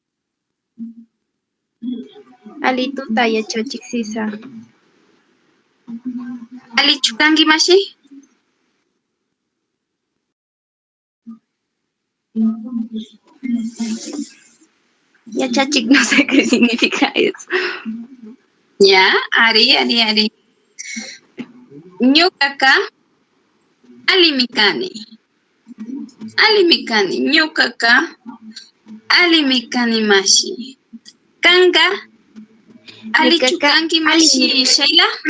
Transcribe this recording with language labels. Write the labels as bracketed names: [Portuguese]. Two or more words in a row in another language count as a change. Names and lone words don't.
[Quechua] Ali tuta yachachik sisa. Ali chukangi mashi. Yachachik, [Spanish] no sé qué significa eso. Ya, [Quechua] Ari. Ñukaka ali mikani. Ñukaka ali mikani mashi. Kanga ali chukangi mashi Sheila.